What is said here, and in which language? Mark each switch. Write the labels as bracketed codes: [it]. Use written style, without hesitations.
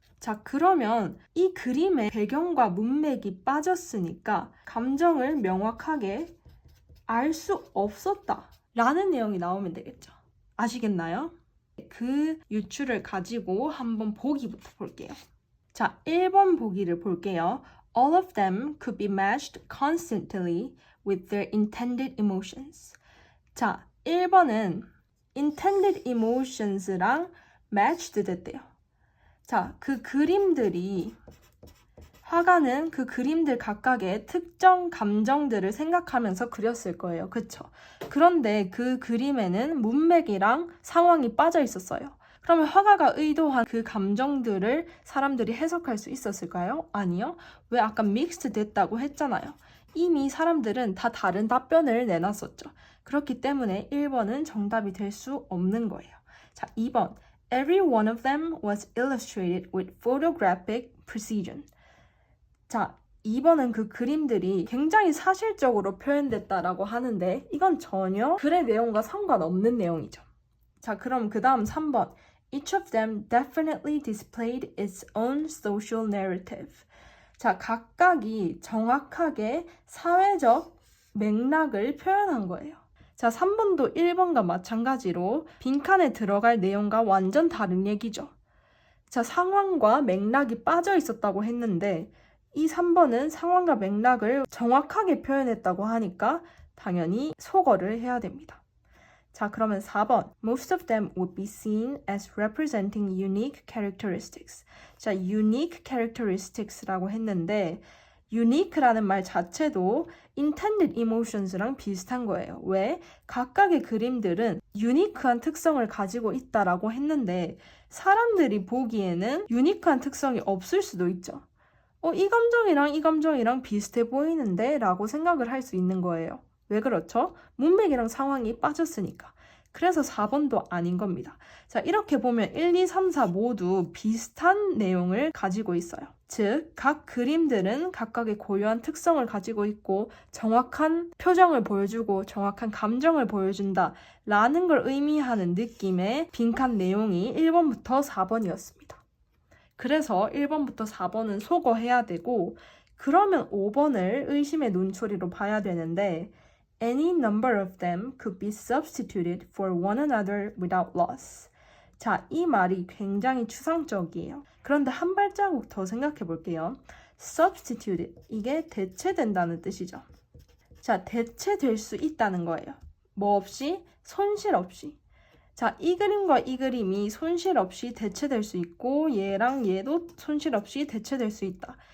[ko] 자, 그러면 이 그림의 배경과 문맥이 빠졌으니까 감정을 명확하게 알 수 없었다 라는 내용이 나오면 되겠죠. 아시겠나요? 그 유추를 가지고 한번 보기부터 볼게요. 자, 1번 보기를 볼게요. [en] All of them could be matched constantly with their intended emotions. [ko] 자, 1번은 intended emotions랑 matched 됐대요. 자, 그 그림들이 화가는 그 그림들 각각의 특정 감정들을 생각하면서 그렸을 거예요. 그쵸? 그런데 그 그림에는 문맥이랑 상황이 빠져 있었어요. 그러면 화가가 의도한 그 감정들을 사람들이 해석할 수 있었을까요? 아니요. 왜 아까 믹스드 됐다고 했잖아요. 이미 사람들은 다 다른 답변을 내놨었죠. 그렇기 때문에 1번은 정답이 될 수 없는 거예요. 자, 2번. [en] Every one of them was illustrated with photographic precision. [ko] 자, 2번은 그 그림들이 굉장히 사실적으로 표현됐다라고 하는데 이건 전혀 글의 내용과 상관없는 내용이죠. 자, 그럼 그 다음 3번. [en] Each of them definitely displayed its own social narrative. [ko] 자, 각각이 정확하게 사회적 맥락을 표현한 거예요. 자, 3번도 1번과 마찬가지로 빈칸에 들어갈 내용과 완전 다른 얘기죠. 자, 상황과 맥락이 빠져 있었다고 했는데 이 3번은 상황과 맥락을 정확하게 표현했다고 하니까 당연히 소거를 해야 됩니다. 자, 그러면 4번. [en] Most of them would be seen as representing unique characteristics. [ko] 자, unique characteristics라고 했는데 unique라는 말 자체도 intended emotions랑 비슷한 거예요. 왜? 각각의 그림들은 유니크한 특성을 가지고 있다라고 했는데 사람들이 보기에는 유니크한 특성이 없을 수도 있죠. 이 감정이랑 이 감정이랑 비슷해 보이는데 라고 생각을 할 수 있는 거예요. 왜 그렇죠? 문맥이랑 상황이 빠졌으니까. 그래서 4번도 아닌 겁니다. 자, 이렇게 보면 1, 2, 3, 4 모두 비슷한 내용을 가지고 있어요. 즉, 각 그림들은 각각의 고유한 특성을 가지고 있고 정확한 표정을 보여주고 정확한 감정을 보여준다 라는 걸 의미하는 느낌의 빈칸 내용이 1번부터 4번이었습니다. 그래서 1번부터 4번은 소거해야 되고 그러면 5번을 의심의 눈초리로 봐야 되는데 [en] Any number of them could be substituted for one another without loss. [ko] 자, 이 말이 굉장히 추상적이에요. 그런데 한 발자국 더 생각해 볼게요. substituted, 이게 대체된다는 뜻이죠. 자, 대체될 수 있다는 거예요. 뭐 없이? 손실 없이. 자, 이 그림과 이 그림이 손실 없이 대체될 수 있고 얘랑 얘도 손실 없이 대체될 수 있다.